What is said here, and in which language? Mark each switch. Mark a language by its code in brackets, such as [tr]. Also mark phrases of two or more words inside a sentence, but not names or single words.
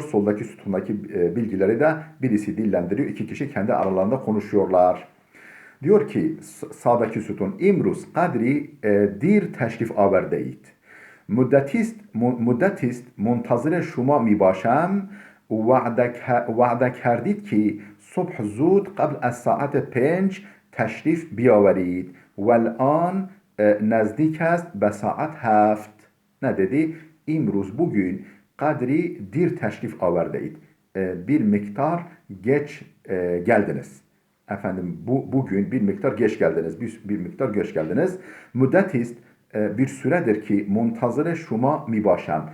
[tr] Soldaki sütundaki bilgileri de birisi dillendiriyor. İki kişi kendi aralarında konuşuyorlar. Diyor ki sağdaki sütun [fa] امروز قدری دیر تشریف آوردید. مدتیست منتظر شما می باشم وعده کردید که صبح زود قبل از ساعت 5 تشریف بیاورید و الان نزدیک است به ساعت 7. [tr] Ne dedi? İmruz bugün [fa] قدری دیر تشریف آوردید. [tr] Bir miktar geç geldiniz. Bugün bir miktar geç geldiniz. Bir miktar geç geldiniz. Müddetist bir süredir ki [fa] منتظر شما می‌باشم.